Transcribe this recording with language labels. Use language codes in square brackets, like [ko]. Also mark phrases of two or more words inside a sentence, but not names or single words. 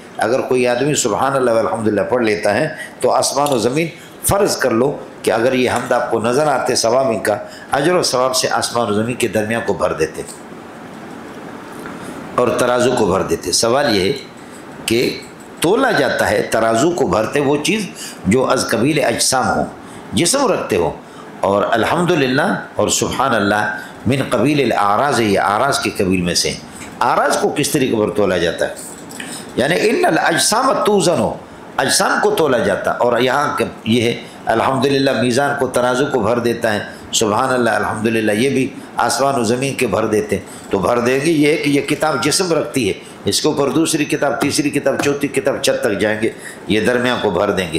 [ur] اگر کوئی آدمی [ar] سبحان اللہ والحمدللہ [ur] پڑھ لیتا ہے تو آسمان و زمین، فرض کر لو کہ اگر یہ حمد آپ کو نظر آتے ثواب ان کا، اجر و ثواب سے آسمان و زمین کے درمیان کو بھر دیتے اور ترازو کو بھر دیتے. سوال یہ ہے کہ تولا جاتا ہے، ترازو کو بھرتے وہ چیز جو از قبیل اجسام ہو، جسم رکھتے ہو. [ar] اور الحمدللہ اور سبحان اللہ من قبیل الاعراض، [ur] یہ اعراض کے قبیل میں سے. اعراض کو کس طریقے پر تولا جاتا ہے؟ [ar] یعنی ان الاجسام توزن، [ur] اجسام کو تولا جاتا. اور یہاں یہ ہے الحمدللہ میزان کو، ترازو کو بھر دیتا ہے. [ar] سبحان اللہ الحمدللہ [ur] یہ بھی آسمان و زمین کے بھر دیتے ہیں. تو بھر دیں گے یہ ہے کہ یہ کتاب جسم رکھتی ہے، اس کے اوپر دوسری کتاب، تیسری کتاب، چوتھی کتاب، چھت تک جائیں گے، یہ درمیان کو بھر دیں گے.